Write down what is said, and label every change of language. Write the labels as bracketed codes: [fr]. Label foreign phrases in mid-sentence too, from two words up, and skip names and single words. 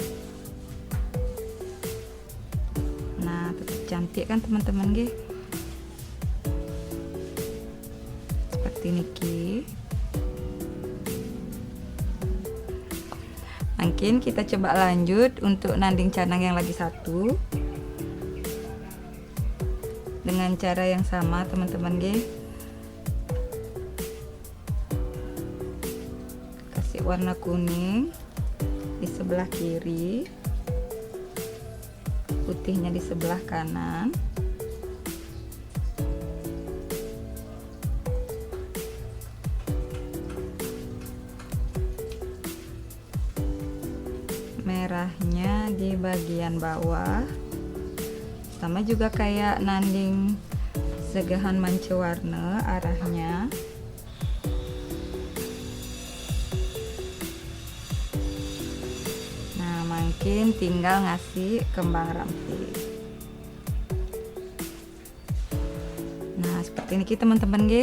[id] Nah, tetap cantik kan teman-teman nggih. Seperti niki. Mungkin kita coba lanjut untuk nanding canang yang lagi satu. Dengan cara yang sama teman-teman nggih. Kasih warna kuning di sebelah kiri. Putihnya di sebelah kanan. Merahnya di bagian bawah. Sama juga kayak nanding segahan manca warna arahnya. Mungkin tinggal ngasih kembang rampe. Nah, seperti ini teman-teman nggih.